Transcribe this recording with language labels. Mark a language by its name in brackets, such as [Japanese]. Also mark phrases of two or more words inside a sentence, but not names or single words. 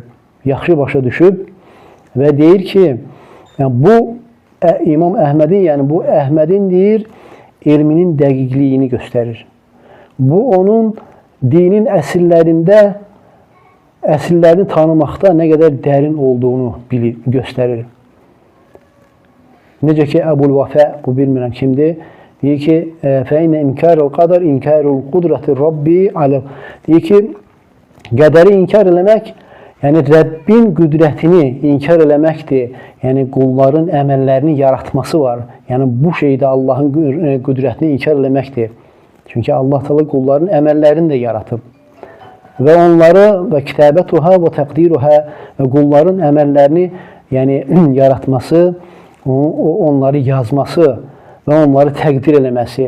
[Azerbaijani] Yaxşı başa düşüb və deyir ki, bu İmam Əhmədin, bu Əhmədin deyir, elminin dəqiqliyini göstərir. Bu onun dinin əsillərində əsillərini tanımaqda nə qədər dərin olduğunu göstərir. Necə ki, Əbul-Vəfə, bu bilmirəm kimdir, deyir ki, [Arabic] فَاِنَّ اِنْكَارُ الْقَدَرِ اِنْكَارُ الْقُدْرَةِ رب العالم. [Azerbaijani] Deyir ki, qədəri inkar eləmək, yəni Rəbbin qüdrətini inkar eləməkdir. Yəni qulların əməllərini yaratması var. Yəni bu şeydə Allahın qüdrətini inkar eləməkdir. Çünki Allah Teala qulların əməllərini də yaratıb. Və onları və [Arabic] كتابتها وتقديرها [Azerbaijani] və qulların əməllərini yəni yaratması, onları yazması və onları təqdir eləməsi.